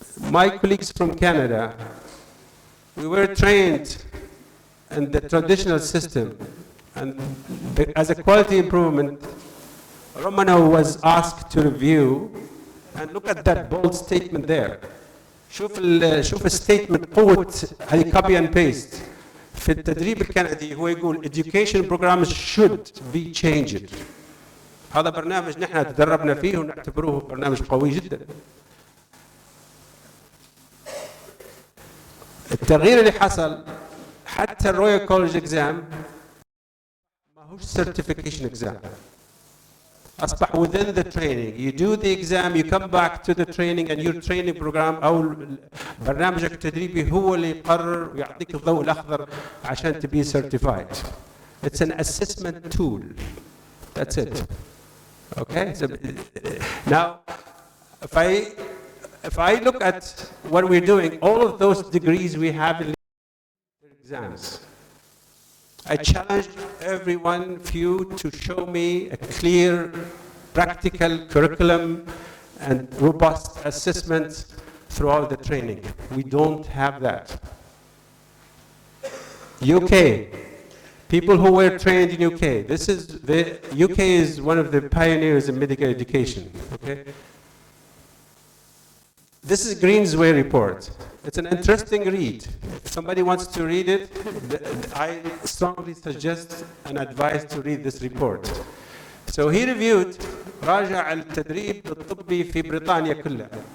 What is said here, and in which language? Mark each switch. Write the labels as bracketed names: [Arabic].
[English] My colleagues from Canada, we were trained in the traditional system, and as a quality improvement, Romano was asked to review, and look at that bold statement there. [Arabic] شوف الستيتمنت قوة هذه [English] copy and paste. [Arabic] في التدريب الكندي هو يقول [English] education programs should be changed. [Arabic] هذا برنامج نحن تدربنا فيه ونعتبروه برنامج قوي جدا. التغيير اللي حصل حتى الرويال كولج اكزام ما هوش certification exam. أصبح [English] within the training. You do the exam, you come back to the training, and your training program [Arabic] أو برنامجك التدريبي هو اللي يقرر ويعطيك الضوء الأخضر عشان تبي [English] certified. It's an assessment tool. That's it. Okay? So, now, if I look at what we're doing, all of those degrees we have in exams. I challenge every one of you to show me a clear, practical curriculum and robust assessment throughout the training. We don't have that. UK, people who were trained in UK. The UK is one of the pioneers in medical education. Okay. This is Greensway report. It's an interesting read. If somebody wants to read it, I strongly suggest and advise to read this report. So he reviewed [Arabic] راجع التدريب الطبي في بريطانيا كلها.